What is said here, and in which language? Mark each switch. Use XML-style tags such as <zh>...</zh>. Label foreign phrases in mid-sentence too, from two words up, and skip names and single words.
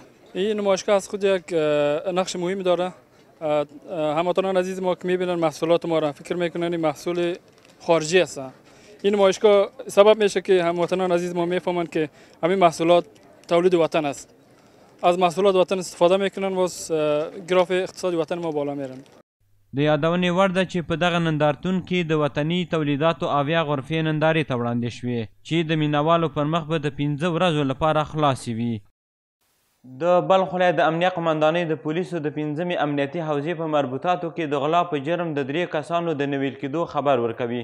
<fa>این نمایشگاه از خود یک نقش مهمی داره. هموطنان عزیز ما که میبینن محصولات ما را فکر میکنن این محصول خارجی است. این نمایشگاه سبب میشه که هموطنان عزیز ما میفهمن که همین محصولات تولید وطن است. از محصولات وطن استفاده میکنن و گراف اقتصاد وطن ما بالا میرن.</fa> <ps>د یادونې وړ ده چې په دغه نندارتون کې د وطني تولیداتو 70 غرفې نندارې ته وړاندې شوې چې د مینوالو پر مخ به د 15 ورځو لپاره خلاصې وي. د بلخ ولایت د امنیه قمندانۍ د پولیسو د 5مې امنیتي حوزې په مربوطاتو کې د غلا په جرم د 3 کسانو د نویل کېدو خبر ورکوي.</ps>